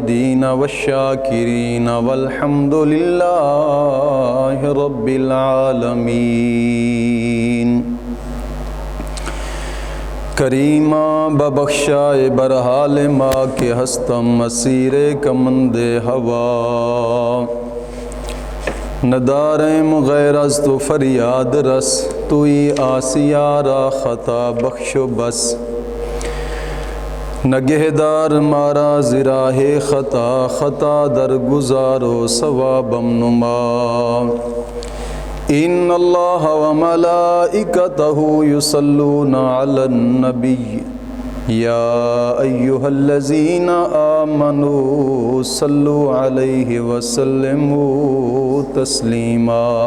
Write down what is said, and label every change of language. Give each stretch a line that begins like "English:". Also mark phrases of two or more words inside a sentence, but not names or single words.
Arabic: العابدین والشاکرین والحمد للہ رب العالمین۔
Persian: کریمہ ببخشائے برحال ما کے ہستم مسیر کمند ہوا، ندارم غیر از تو فریاد رس، توی آسیارا خطا بخش و بس، نگہدار مارا زراہ خطا، خطا در گزارو ثوابم نما۔
Arabic: ان اللہ و ملائکتہ یصلون علی النبی یا ایہا الذین آمنوا صلوا علیہ وسلموا تسلیما۔